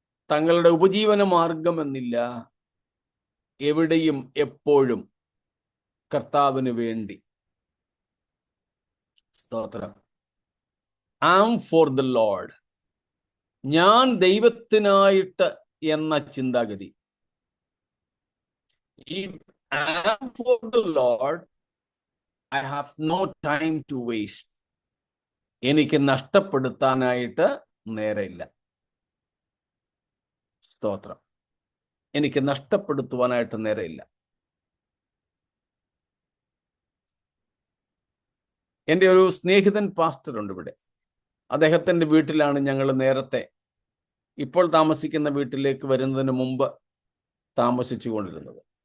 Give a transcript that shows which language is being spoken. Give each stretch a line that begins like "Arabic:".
Malayalam: തങ്ങളുടെ ഉപജീവന മാർഗമെന്നില്ല, എവിടെയും എപ്പോഴും കർത്താവിന് വേണ്ടി. സ്തോത്രം.
English: am for the Lord,
Malayalam: ഞാൻ ദൈവത്തിനായിട്ട് എന്ന ചിന്താഗതി.
English: If I am for the Lord, I have no time to waste.
Malayalam: എനിക്ക് നഷ്ടപ്പെടുത്താനായിട്ട് നേരമില്ല. സ്തോത്രം. എനിക്ക് നഷ്ടപ്പെടുത്തുവാനായിട്ട് നേരമില്ല. എൻ്റെ ഒരു സ്നേഹിതൻ പാസ്റ്റർ ഉണ്ട് ഇവിടെ. അദ്ദേഹത്തിൻ്റെ വീട്ടിലാണ് ഞങ്ങൾ നേരത്തെ, ഇപ്പോൾ താമസിക്കുന്ന വീട്ടിലേക്ക് വരുന്നതിന് മുമ്പ് താമസിച്ചു കൊണ്ടിരുന്നത്.